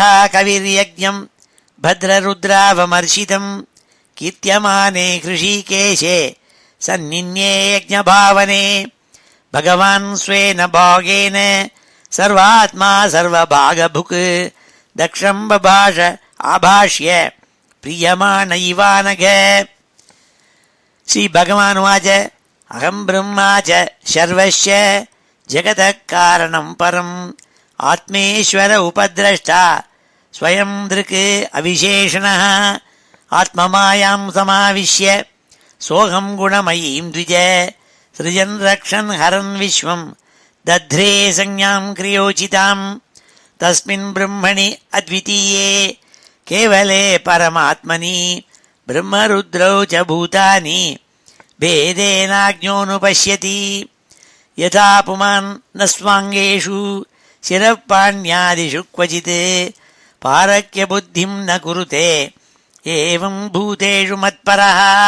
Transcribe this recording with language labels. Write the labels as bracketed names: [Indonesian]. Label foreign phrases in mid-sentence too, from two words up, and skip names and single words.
[Sanskrit] कविर्यज्ञं भद्ररुद्रावमर्शितं कीर्त्यमाने हृषीकेशे सन्निन्ये यज्ञभावने भगवान् स्वेन भागेन सर्वात्मा सर्वभागभुक् दक्षं बभाष आभाष्य प्रीयमाण इवानघ श्रीभगवानुवाच अहं ब्रह्मा च सर्वस्य जगतः कारणं परम् आत्मेश्वर उपद्रष्टा स्वयं दृक् अविशेषणः आत्ममायां समाविश्य सोऽहं गुणमयीं द्विज सृजन् रक्षन् हरन् विश्वं धत्ते संज्ञां क्रियोचिताम् तस्मिन् ब्रह्मणि अद्वितीये केवले परमात्मनि ब्रह्मरुद्रौ च भूतानि भेदेनाज्ञोऽनुपश्यति यथा पुमान् न स्वाङ्गेषु शिरःपाण्यादिषु क्वचित् पारक्य बुद्धिं न कुरुते एवं भूतेषु मत्परः